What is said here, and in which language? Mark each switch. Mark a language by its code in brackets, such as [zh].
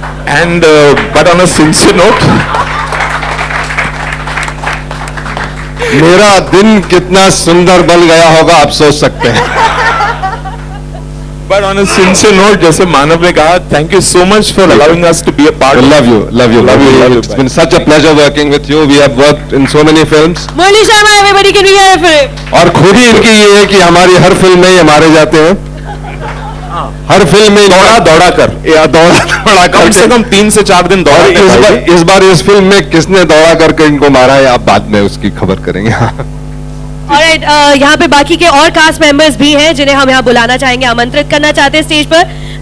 [en] and but on a sincere note, [hi] मेरा दिन कितना सुंदर बन गया होगा आप सोच सकते हैं। [en] but on a sincere note, [hi] जैसे मानव ने कहा, [en] Thank you so much for allowing us to be a part. love you. It's been such a pleasure working with you. We have worked in so many films. Murali Sharma, everybody can we hear it for him? [hi] और खूबी इनकी ये है कि हमारी हर film में ये मारे जाते हैं। हर फिल्म में दौड़ा कर, या दौड़ा कम से कम 3 से 4 दिन दौड़ा। इस बार इस फिल्म में किसने दौड़ा करके इनको मारा है, आप बाद में उसकी खबर करेंगे। Alright, यहाँ पे बाकी के और कास्ट मेंबर्स भी हैं जिन्हें हम यहाँ बुलाना चाहेंगे, आमंत्रित करना चाहते हैं स्टेज पर।